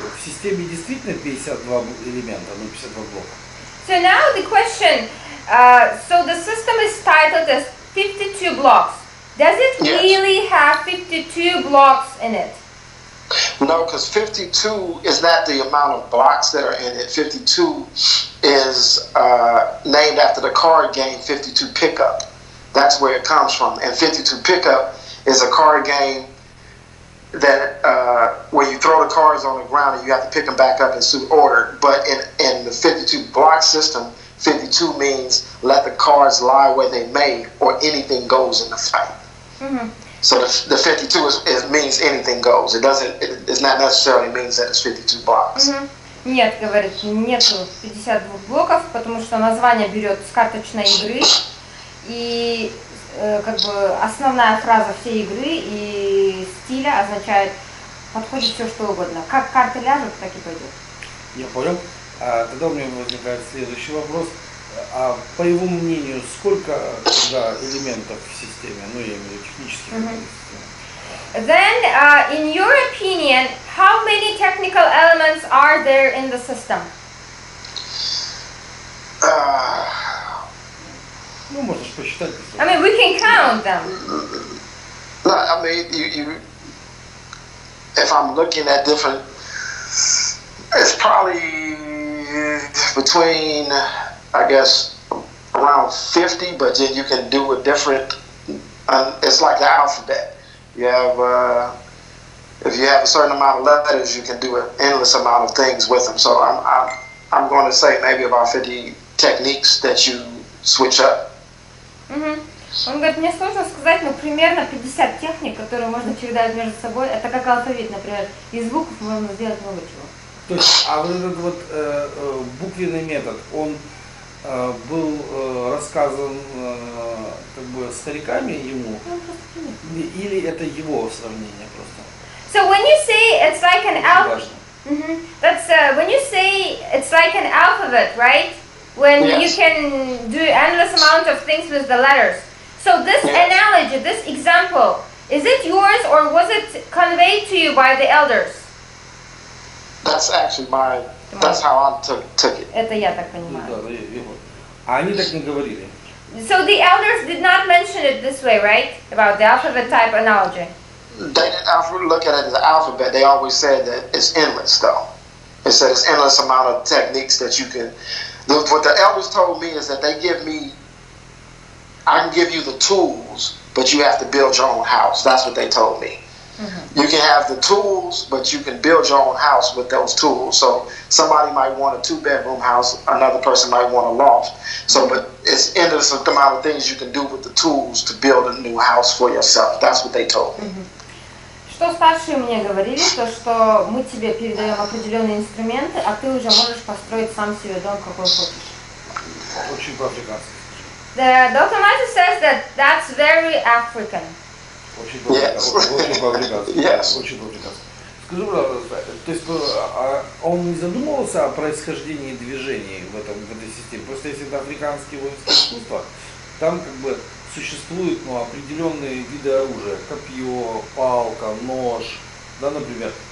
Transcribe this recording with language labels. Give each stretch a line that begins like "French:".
Russian: В системе действительно 52 элемента, 52 блока?
English: So now the question, so the system is titled as 52 blocks. Does it really have 52 blocks in it? No, because 52 is not the amount of blocks that are in it. 52 is named after the card game 52 Pickup. That's where it comes from. And 52 Pickup is a card game that where you throw the cards on the ground and you have to pick them back up in suit order. But in the 52 block system, 52 means let the cards lie where they may or anything goes in the fight. So the 52 means anything goes. It's not necessarily means that it's 52 blocks.
Russian: Нет, говорит, нету 52 блоков, потому что название берет с карточной игры. И как бы основная фраза всей игры и стиля означает подходит все что угодно. Как карты ляжут, так и пойдет. Я понял. Тогда у меня возникает следующий вопрос. А по его мнению, сколько тогда элементов в системе? Ну, я имею в виду технических элементов в системе.
English: Then, in your opinion, how many technical elements are there in the system?
Russian: Ну, можешь посчитать.
English: I mean, we can count them. No, I mean, you if I'm looking at different, it's probably between, I guess, around 50, but then you can do a different, it's like the alphabet. You have, if you have a certain amount of letters, you can do an endless amount of things with them. So I'm going to say maybe about 50 techniques that you switch up.
Russian: Он говорит, мне сложно сказать, но примерно 50 техник, которые можно чередовать между собой. Это как алфавит, например. Из букв можно сделать много чего. То есть, а вот этот вот буквенный метод, он был рассказан как бы стариками ему, или это его сравнение просто?
English: So when you say it's like an alphabet, that's when you say it's like an alphabet, right? When you can do endless amount of things with the letters. So this analogy, this example, is it yours or was it conveyed to you by the elders? That's actually that's how I took it.
Russian: Это я так понимаю. А они так не говорили.
English: So the elders did not mention it this way, right? About the alphabet type analogy. They didn't look at it as an alphabet. They always said that it's endless, though. It said it's endless amount of techniques that you can. What the elders told me is that they give me, I can give you the tools, but you have to build your own house. That's what they told me. You can have the tools, but you can build your own house with those tools. So somebody might want a 2-bedroom house, another person might want a loft. So, but it's endless amount of things you can do with the tools to build a new house for yourself. That's what they told me.
Russian: Что старшие мне говорили, то что мы тебе передаем определенные инструменты, а ты уже можешь построить сам себе дом, какой хочешь. Очень по-африкански.
English: The Dr. Matthew says that that's very African.
Russian: Очень по-африкански.
English: Yes.
Russian: Очень по-африкански. Скажи, пожалуйста, то есть он не задумывался о происхождении движений в этой системе? Просто если это африканские воинские искусства, там как бы существуют определенные виды оружия, копье, палка, нож, да, например.